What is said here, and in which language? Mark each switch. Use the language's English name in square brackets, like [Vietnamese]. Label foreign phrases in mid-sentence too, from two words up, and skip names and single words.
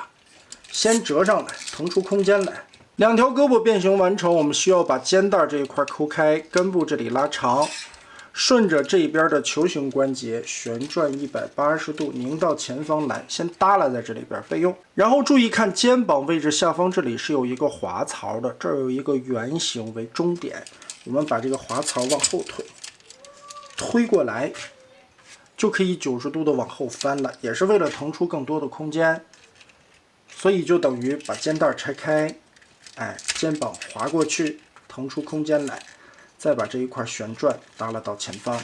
[Chinese] 先折上来，腾出空間来。2條胳膊变形完成，我們需要把肩带這一塊抠開，根部這裡拉長，順着這邊的球形關節旋轉180度，拧到前方來，先耷拉在這裡邊備用。然後注意看肩膀位置下方，這裡是有一個滑槽的，這兒有一個圓形為中點，我們把這個滑槽往後推过来，就可以90度的往後翻了，也是为了腾出更多的空间。所以就等于把肩带拆開，肩膀滑過去，騰出空間來，再把這一塊旋轉耷拉到前方。